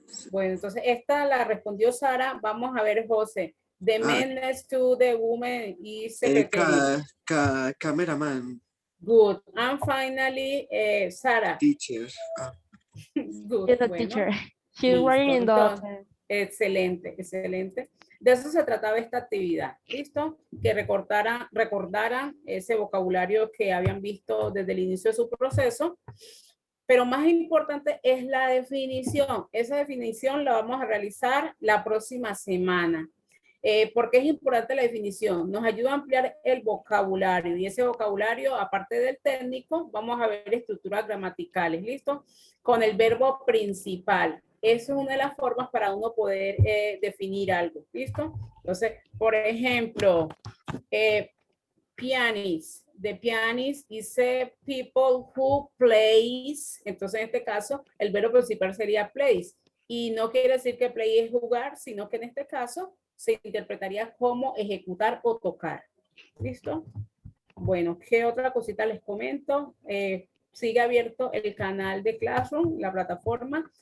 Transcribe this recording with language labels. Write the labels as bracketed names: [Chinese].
[Spanish] Bueno, entonces esta la respondió Sara. Vamos a ver, José. [English] The man next to the woman is secretary. Cameraman. Good. And finally, Sara. Teacher. Good. Is a [Spanish] Bueno, [English] teacher. She's [Spanish] listo. [English] writing the [Spanish] Entonces, excelente, excelente. De eso se trataba esta actividad. ¿Listo? Que recordaran ese vocabulario que habían visto desde el inicio de su proceso. Pero más importante es la definición. Esa definición la vamos a realizar la próxima semana. ¿Por qué es importante la definición? Nos ayuda a ampliar el vocabulario y ese vocabulario, aparte del técnico, vamos a ver estructuras gramaticales, ¿listo? Con el verbo principal. Eso es una de las formas para uno poder definir algo, ¿listo? Entonces, por ejemplo, pianist. [English] The pianist is a people who plays. [Spanish] Entonces, en este caso, el verbo principal sería plays. Y no quiere decir que play es jugar, sino que en este caso se interpretaría como ejecutar o tocar. ¿Listo? Bueno, ¿qué otra cosita les comento? Sigue abierto el canal de Classroom, la plataforma.